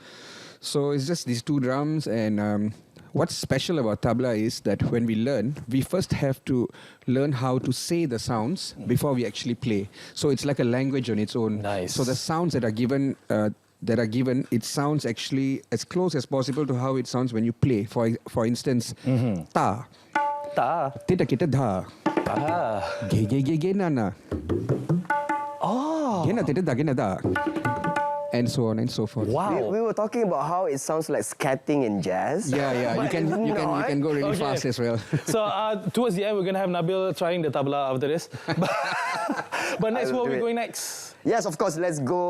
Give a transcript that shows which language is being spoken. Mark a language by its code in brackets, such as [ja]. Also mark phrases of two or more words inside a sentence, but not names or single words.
[en] So it's just these 2 drums, and what's special about tabla is that when we learn, we first have to learn how to say the sounds before we actually play. So it's like a language on its own. Nice. So the sounds that are given, it sounds actually as close as possible to how it sounds when you play. For instance, ta. Ta. Tita kita da. Ge nana. Oh. Gena tita da gena da. And so on and so forth. Wow. We were talking about how it sounds like scatting in jazz. Yeah. You can go really fast as well. So towards the end, we're gonna have Nabil trying the tabla after this. But next, where are we going next? Yes, of course. Let's go.